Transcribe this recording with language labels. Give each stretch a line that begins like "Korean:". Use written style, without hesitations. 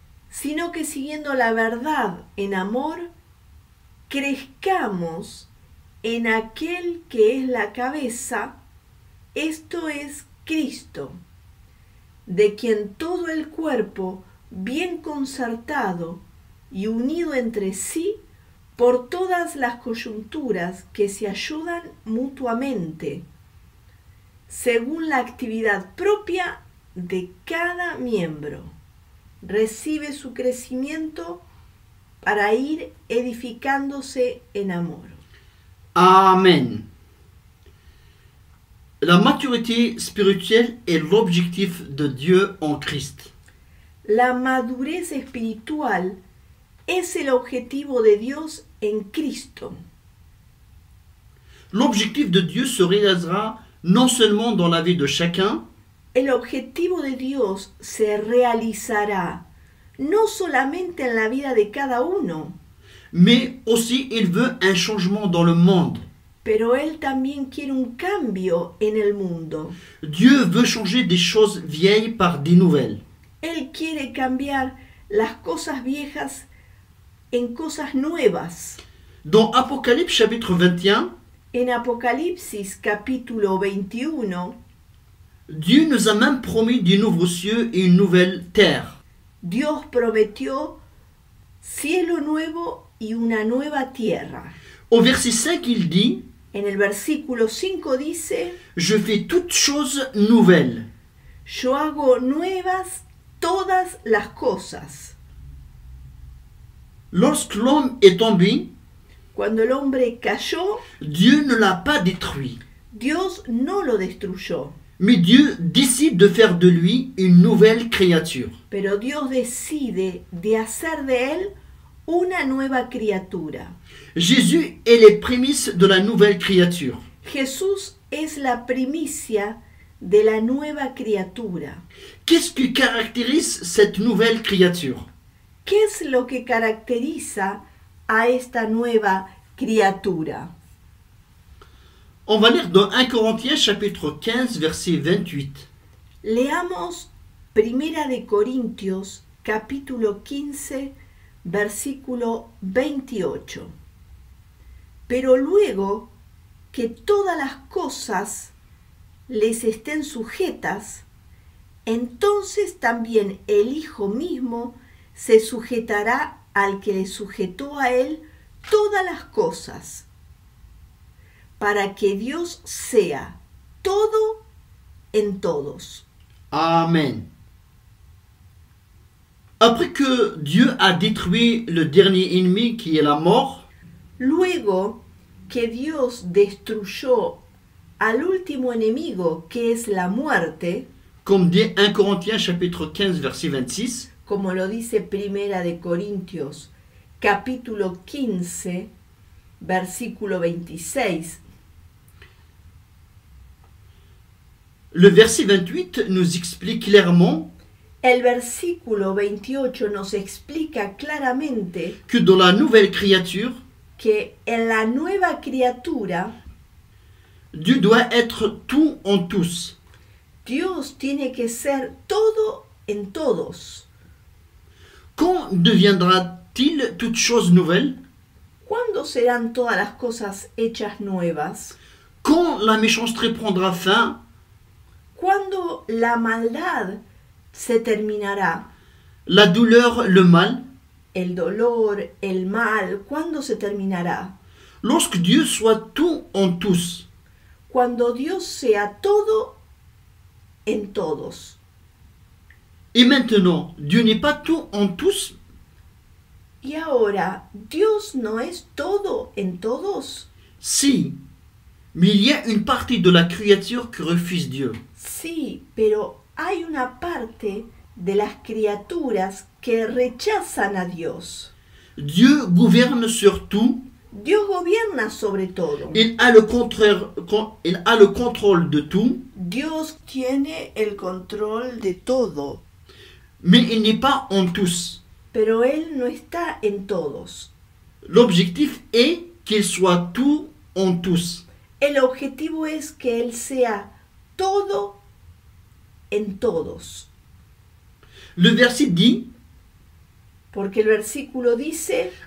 Spanish: sino que siguiendo la verdad en amor, crezcamos en aquel que es la cabeza, esto es Cristo, de quien todo el cuerpo, bien concertado y unido entre sí por todas las coyunturas que se ayudan mutuamente, según la actividad propia de cada miembro, recibe su crecimiento para ir edificándose en amor. Amen.
French: La maturité spirituelle est l'objectif de Dieu en Christ.
Spanish: La madurez espiritual es el objetivo de Dios en Cristo.
French: L'objectif de Dieu se réalisera non seulement dans la vie de chacun,
Spanish: El objetivo de Dios se realizará no solamente en la vida de cada uno,
French: mais aussi il veut un changement dans le monde.
Spanish: pero Él también quiere un cambio en el mundo.
French: Dieu veut changer des choses vieilles par des nouvelles.
Spanish: Él quiere cambiar las cosas viejas en cosas nuevas.
French: Dans Apocalypse chapitre 21,
Spanish: En Apocalipsis capítulo 21,
French: Dieu nous a même promis de nouveaux cieux et une nouvelle terre.
Spanish: Dios prometió cielo nuevo y una nueva tierra.
French: Au verset 5, il dit
Spanish: En el versículo 5 dice:
French: « Je fais toutes choses nouvelles.
Spanish: Yo hago nuevas todas las cosas. »
French: Lorsque l'homme est tombé,
Spanish: Cuando el hombre cayó,
French: Dieu ne l'a pas détruit.
Spanish: Dios no lo destruyó,
French: Mais Dieu décide de faire de lui une nouvelle créature.
Spanish: pero Dios decide de hacer de él una nueva criatura.
French: Jésus est les prémices de la nouvelle créature.
Spanish: Jesús es la primicia de la nueva criatura.
French: Qu'est-ce qui caractérise cette nouvelle créature?
Spanish: ¿Qué es lo que caracteriza a esta nueva criatura?
French: On va lire dans 1 Corinthiens chapitre 15 verset 28.
Spanish: Leamos Primera de Corintios capítulo 15 versículo 28. Pero luego que todas las cosas les estén sujetas, entonces también el Hijo mismo se sujetará al que le sujetó a él todas las cosas, para que Dios sea todo en todos. Amen.
French: Après que Dieu a détruit le dernier ennemi qui est la mort,
Spanish: Luego que Dios destruyó al último enemigo, que es la muerte,
French: comme dit 1 Corinthiens chapitre 15 verset 26,
Spanish: como lo dice Primera de Corintios capítulo 15 versículo 26,
French: le verset 28 nous explique clairement
Spanish: el versículo 28 nos explica claramente
French: que dans la nouvelle créature,
Spanish: que en la nueva criatura
French: Dieu doit être tout en tous.
Spanish: Dios tiene que ser todo en todos.
French: Quand deviendra-t-il toute chose nouvelle?
Spanish: ¿Cuándo serán todas las cosas hechas nuevas?
French: Quand la méchanceté prendra fin?
Spanish: ¿Cuándo la maldad se terminará?
French: La douleur, le mal?
Spanish: El dolor, el mal, ¿cuándo se terminará?
French: Lorsque Dieu soit tout en tous.
Spanish: Cuando Dios sea todo en todos.
French: Et maintenant, Dieu n'est pas tout en tous?
Spanish: Y ahora, ¿Dios no es todo en todos?
French: Si, mais il y a une partie de la créature qui refuse Dieu.
Spanish: Sí, pero hay una parte de las criaturas que rechazan a Dios.
French: Dieu gouverne sur tout.
Spanish: Dios gobierna sobre todo.
French: Il a le contrôle de tout.
Spanish: Dios tiene el control de todo,
French: Mais il n'est pas en tous.
Spanish: pero Él no está en todos.
French: L'objectif est qu'il soit tout en tous.
Spanish: El objetivo es que Él sea todo en todos.
French: Le verset dit,
Spanish: Porque el versículo dice,